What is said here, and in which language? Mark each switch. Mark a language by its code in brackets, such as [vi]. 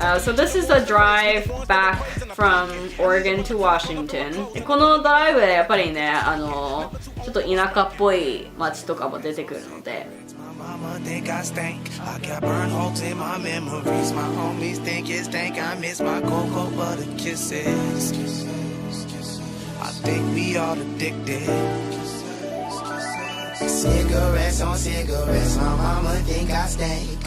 [en] So this is the drive back from Oregon to Washington. [ja] でこのドライブでやっぱりね、ちょっと田舎っぽい街とかも出てくるので。 [en] Mama think I stink. I got burn holes in my memories. My homies think it stank. I miss my cocoa butter kisses. I think we all addicted. Cigarettes on cigarettes. My mama think I stink.